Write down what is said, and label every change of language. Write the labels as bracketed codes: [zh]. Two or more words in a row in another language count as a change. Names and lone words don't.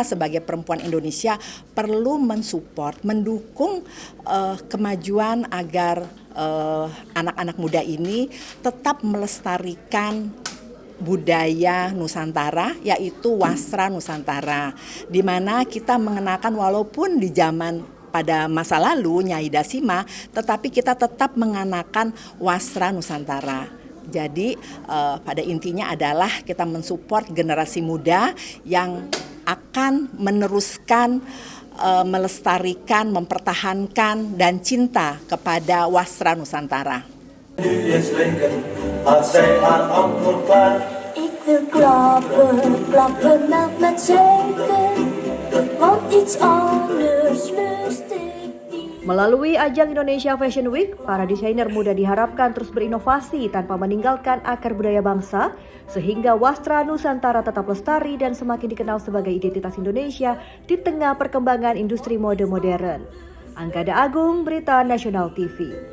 [id] sebagai perempuan Indonesia perlu mensupport, mendukung kemajuan agar anak-anak muda ini tetap melestarikan budaya Nusantara, yaitu wastra Nusantara, di mana kita mengenakan walaupun di zaman pada masa lalu Nyai Dasima, tetapi kita tetap mengenakan wastra Nusantara. Jadi pada intinya adalah kita mensupport generasi muda yang akan meneruskan, melestarikan, mempertahankan, dan cinta kepada wastra Nusantara. [nl] Ik wil klappen, klappen met zeker, want iets anders lust ik niet. [id] Melalui ajang Indonesia Fashion Week, para desainer muda diharapkan terus berinovasi tanpa meninggalkan akar budaya bangsa, sehingga wastra Nusantara tetap lestari dan semakin dikenal sebagai identitas Indonesia di tengah perkembangan industri mode modern. Anggada Agung, Berita Nasional TV.